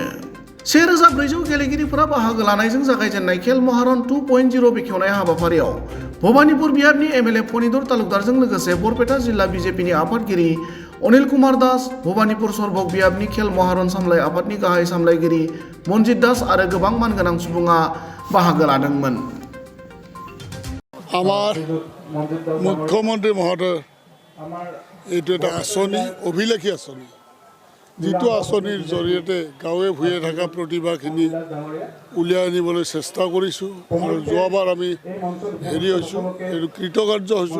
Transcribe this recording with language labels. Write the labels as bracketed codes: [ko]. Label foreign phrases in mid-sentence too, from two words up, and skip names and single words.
[brx] 1400 गेलेगिरिफोरा बाहागो लानायजों जागायजेननाय खेल महारन 2.0 बेखेवनाय हाबाफारियाव भबानीपुर बियाबनि एमएलए फणिधर तालुकदारजों लोगोसे बरपेटा जिल्ला बिजेपिनि आफादगिरि अनिल कुमार दास, भबानीपुर सरभोग बियाबनि खेल महारन सामलाय आफादनि गाहाय सामलायगिरि मनजित दास आरो गोबां मानगोनां सुबुङा बाहागो लादोंमोन। [as] আমার মুখ্যমন্ত্রী মহোদয় এইটো এটা আঁচনি, অভিলেখী আঁচনি, যিটো আঁচনিৰ জৰিয়তে গাঁৱে ভূঞে থকা প্ৰতিভাখিনি উলিয়াই আনিবলৈ চেষ্টা কৰিছোঁ আৰু যোৱাবাৰ আমি হৈছোঁ, এইটো কৃতকাৰ্য হৈছোঁ।